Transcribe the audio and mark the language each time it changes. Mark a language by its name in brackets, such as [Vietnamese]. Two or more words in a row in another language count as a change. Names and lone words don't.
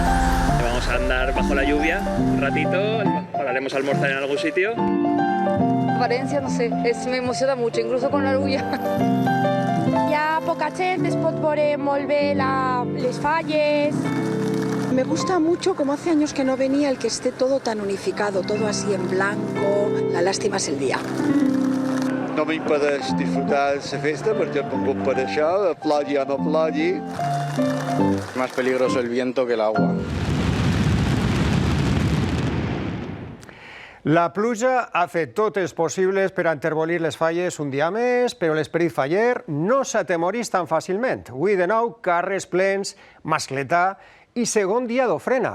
[Spanish] Andar bajo la lluvia un ratito, pararemos a almorzar en algún sitio. transparencia, no sé, me emociona mucho, incluso con la lluvia. [Catalan] Hi ha poca gent, es pot veure molt bé les falles. [Spanish] Me gusta mucho, como hace años que no venía, el que esté todo tan unificado, todo así en blanco. La lástima es el día. [Catalan] No m'impedeix disfrutar de la festa perquè hem vingut per això, plogui o no plogui. [Spanish] Más peligroso el viento que el agua. [Catalan] La pluja ha fet tot els possibles per enterbolir les falles un dia més, però l'esperit faller no s'atemorís tan fàcilment. Avui de nou, carrers plens, mascletà i segon dia d'ofrena.